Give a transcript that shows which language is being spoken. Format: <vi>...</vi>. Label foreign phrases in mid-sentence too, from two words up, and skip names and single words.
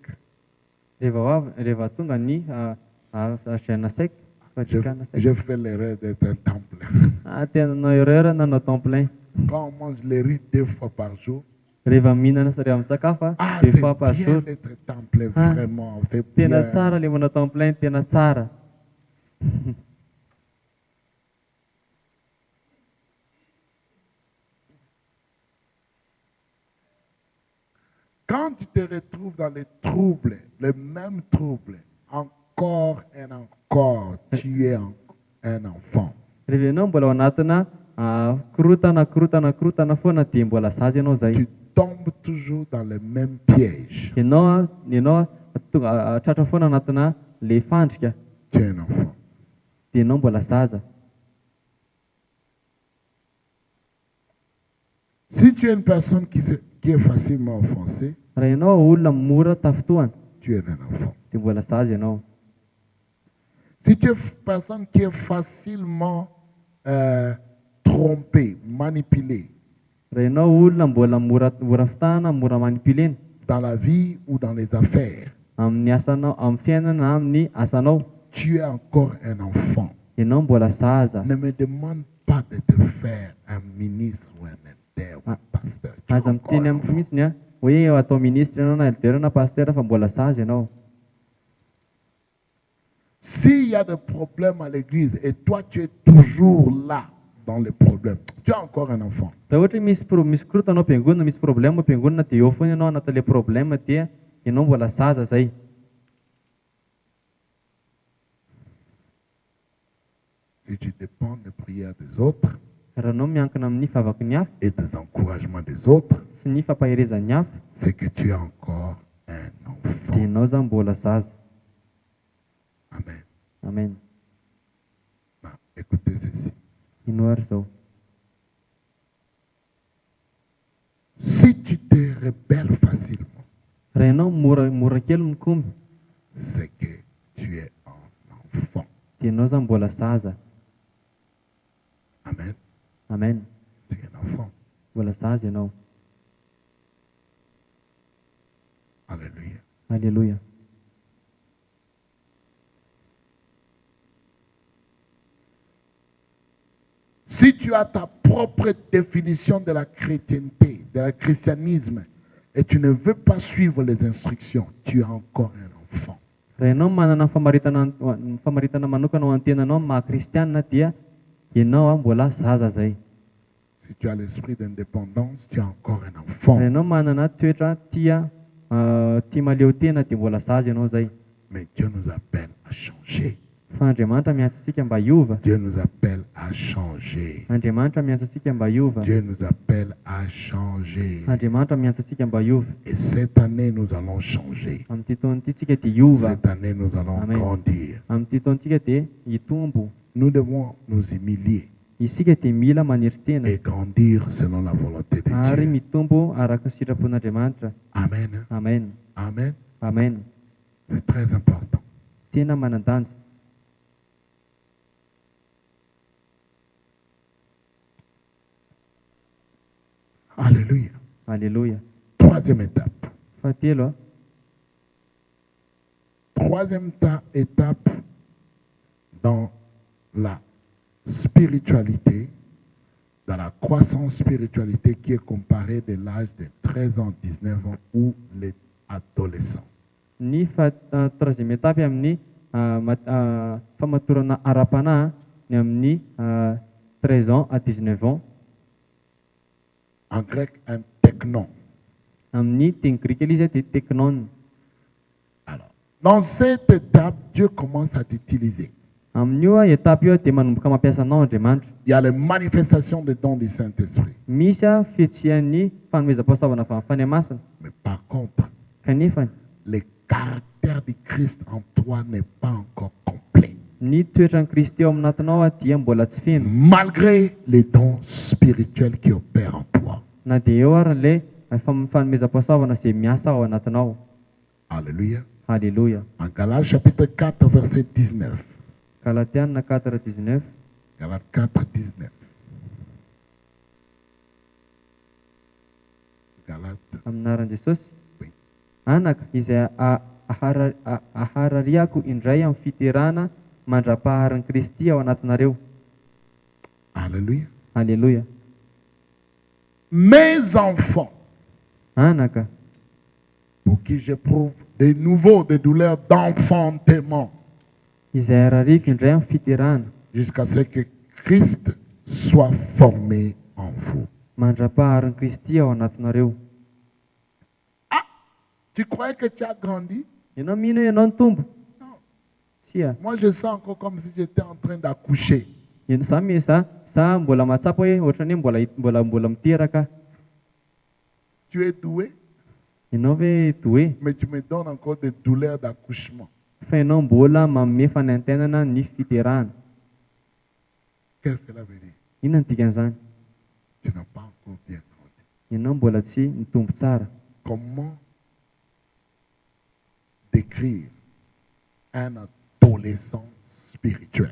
<mg>Rehefa tonga ny</mg> <fr>jeune sec,</fr> <mg>fadikana sec.</mg> <fr>je fais l'erreur d'être un temps plein.</fr> <mg>Tena nanao erreur nanao</mg> <fr>temps plein. Quand on mange les riz 2 fois par jour,</fr> <mg>Rehefa mihinana rehefa misakafo</mg> <fr>c'est 2 fois par bien jour, d'être temps plein, Ah, vraiment. C'est</fr> <mg>tena</mg> <fr>bien.</fr> <mg>tsara le manao</mg> <fr>temps plein,</fr> <mg>tena tsara.</mg> <fr>Quand tu te retrouves dans les troubles, les mêmes troubles, encore et encore, tu es un enfant.</fr> <mg>Rehefa ianao mbola ao anatina korotana foana dia mbola zaza ianao zay.</mg> <fr>Tu tombes toujours dans les mêmes pièges.</fr> <mg>Ianao tratra foana anatina le fandrika</mg> <fr>Tu es un enfant.</fr> <mg>dia ianao mbola zaza.</mg> <fr>Si tu es une personne qui est facilement offensée,</fr> <mg>Raha ianao olona mora tafotoana</mg> <fr>tu es un enfant.</fr> <mg>dia mbola zaza ianao.</mg> <fr>Si tu es une personne qui est facilement trompée, manipulée</fr> <mg>Raha ianao olona mbola mora fitahana, mora manipulena</mg> <fr>dans la vie ou dans les affaires,</fr> <mg>amin'ny asanao, amin'ny fiainana na amin'ny asanao,</mg> <fr>tu es encore un enfant.</fr> <mg>ianao mbola zaza.</mg> <fr>Ne me demande pas de te faire un ministre ou un elder ou un pasteur. Tu es</fr> <mg>Aza</mg> <fr>encore</fr> <mg>miteny</mg> <fr>un</fr> <mg>amiko</mg> <fr>enfant.</fr> <mg>mihitsiny hoe atao ministre ianao na elder na pasteur fa mbola zaza ianao.</mg> <fr>S'il y a des problèmes à l'église et toi tu es toujours là dans les problèmes, tu es encore un enfant.</fr> <mg>Raha ohatra misy korotana ao am-piangonana, misy problème ao am-piangonana dia eo foana ianao anatin'ilay problème dia ianao mbola zaza zay.</mg> <fr>Si tu dépends des prières des autres</fr> <mg>Raha ianao miankina amin'ny vavaky ny hafa</mg> <fr>et des encouragements des autres,</fr> <mg>sy ny fampaherezan'ny hafa</mg> <fr>c'est que tu es encore un</fr> <mg>dia</mg> <fr>enfant.</fr> <mg>ianao zany mbola zaza. Amen. Amen.</mg> <fr>Écoutez ceci.</fr> <mg>ino ary zao.</mg> <fr>Si tu te rebelles facilement,</fr> <mg>Raha ianao mora kely mikomby,</mg> <fr>c'est que tu es un enfant.</fr> <mg>dia ianao zany mbola zaza. Amen. Amen.</mg> <fr>Tu es un enfant.</fr> <mg>Mbola zaza ianao. Alléluia. Alléluia.</mg> <fr>Si tu as ta propre définition de la chrétienté, de la christianisme, et tu ne veux pas suivre les instructions, tu es encore un enfant.</fr> <mg>Raha ianao manana famaritana manokana ho antenanao maha-kristianina dia ianao mbola zaza zay.</mg> <fr>Si tu as l'esprit d'indépendance, tu es encore un enfant.</fr> <mg>Raha ianao manana toetra tia maleo tena dia mbola zaza ianao zay.</mg> <fr>Mais Dieu nous appelle à changer.</fr> <mg>Fa Andriamanitra miantsa antsika mba hiova.</mg> <fr>Dieu nous appelle à changer.</fr> <mg>Andriamanitra miantsa antsika mba hiova.</mg> <fr>Dieu nous appelle à changer.</fr> <mg>Andriamanitra miantsa antsika mba hiova.</mg> <fr>Et cette année, nous allons changer.</fr> <mg>Amin'ity taon'ity tsika dia hiova.</mg> <fr>Cette année, nous allons Amen. grandir.</fr> <mg>Amin'ity taontsika dia hitombo.</mg> <fr>Nous devons nous humilier</fr> <mg>Isika dia mila maniry tena</mg> <fr>et grandir selon la volonté de</fr> <mg>ary</mg> <fr>Dieu.</fr> <mg>mitombo araka ny sitrapon'Andriamanitra. Amen. Amen. Amen. Amen.</mg> <fr>C'est très important.</fr> <mg>Tena manan-danja. Alléluia. Alléluia.</mg> <fr>Troisième étape.</fr> <mg>Fahatelo</mg> <fr>Troisième étape dans la spiritualité, dans la croissance spiritualité qui est comparée de l'âge de 13 ans, 19 ans ou les adolescents.</fr> <mg>ny</mg> <fr>troisième étape</fr> <mg>amin'ny famatorana ara-panahy ny amin'ny</mg> <fr>13 ans à 19 ans. En grec, un teknon.</fr> <mg>Amin'ny teny grika ilay izy dia teknon.</mg> <fr>Alors, dans cette étape, Dieu commence à t'utiliser.</fr> <mg>Amin'io étape io dia manomboka mampiasa anao Andriamanitra.</mg> <fr>Il y a les manifestations des dons du Saint-Esprit.</fr> <mg>Misy fiatsian'ny fanomezam-pahasoavana avy amin'ny fanahy masina.</mg> <fr>Mais par contre,</fr> <mg>Kanefa</mg> <fr>le caractère du Christ en toi n'est pas encore complet.</fr> <mg>ny toetran'ny Kristy eo aminatinao dia mbola tsy feno.</mg> <fr>Malgré les dons spirituels qui opèrent en toi.</fr> <mg>Na dia eo ary ilay fanomezam-pahasoavana izay miasa ao anatinao. Alléluia. Alléluia.</mg> <fr>En Galates chapitre 4, verset 19.</fr> <mg>Galatiana 4:19.</mg> <fr>Galates 4, 19. Galates.</fr> <mg>Aminaran'i Jesosy. Oui. Anaka izay aharariako indray amin'ny fiterana mandra-paharin'i Kristy ao anatinareo. Alléluia. Alléluia.</mg> <fr>Mes enfants,</fr> <mg>Anaka</mg> <fr>pour qui j'éprouve de nouveau des douleurs d'enfantement,</fr> <mg>izay arariako indray amin'ny fiterana</mg> <fr>jusqu'à ce que Christ soit formé en vous.</fr> <mg>mandra-paharin'i Kristy ao anatinareo.</mg> <fr>Tu croyais que tu as grandi?</fr> <mg>Ianao mino ianao ny tombo?</mg> <fr>Non.</fr> <mg>Tsia.</mg> <fr>Moi, je sens encore comme si j'étais en train d'accoucher.</fr> <mg>Za mbola mahatsapa hoe ohatrany hoe mbola miteraka.</mg> <fr>Tu es doué,</fr> <mg>Ianao ve doué?</mg> <fr>mais tu me donnes encore des douleurs d'accouchement.</fr> <mg>Fa ianao mbola manome fanantenana ny fiterana.</mg> <fr>Qu'est-ce que cela veut dire?</fr> <mg>Inona ny dikan'izany?</mg> <fr>Tu n'as pas encore bien grandi.</fr> <mg>Ianao mbola tsy nitombo tsara.</mg> <fr>Comment décrire un adolescent spirituel?</fr>